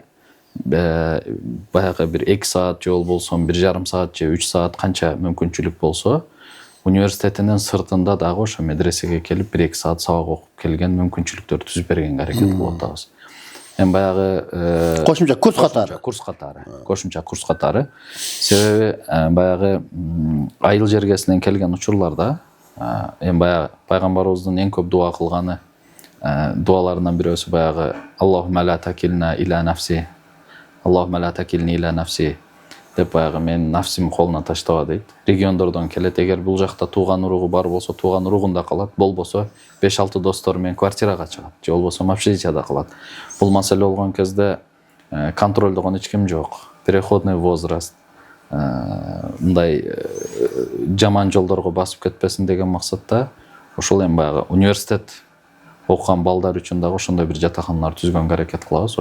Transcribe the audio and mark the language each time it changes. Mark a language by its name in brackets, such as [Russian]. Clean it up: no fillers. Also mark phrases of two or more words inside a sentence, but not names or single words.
[Kyrgyz] Баягы бир 2 саат жол болсо, 1,5 саат же 3 саат канча мүмкүнчүлүк болсо, университетинин сыртында дагы ошо медресеге келип 1-2 саат сабак окуп келген мүмкүнчүлүктөрдү түзүп бергенге аракет кылып атабыз. Эми баягы кошумча курс катары. Себеби баягы айыл жергесинен келген учурларда эми баягы пайгамбарыбыздын эң көп дуа кылганы дуаларынан бирөөсү баягы [Arabic] اللهم لا تكلنا إلى نفسي، اللهم لا تكلني إلى نفسي [Kyrgyz] деп баягы мен нафсим колуна таштаба дейт. Региондордон келет, эгер бул жакта тууган уругу бар болсо, тууган уругунда калат, болбосо 5-6 достору менен квартирага чыгат, же болбосо общежитияда калат. Бул маселе болгон кезде контролдогон эч ким жок. [Russian] переходный возраст, [Kyrgyz] мындай жаман жолдорго басып кетпесин деген максатта ошол эми баягы университет окуган балдар үчүн дагы ошондой бир жатаканалар түзгөнгө аракет кылабыз.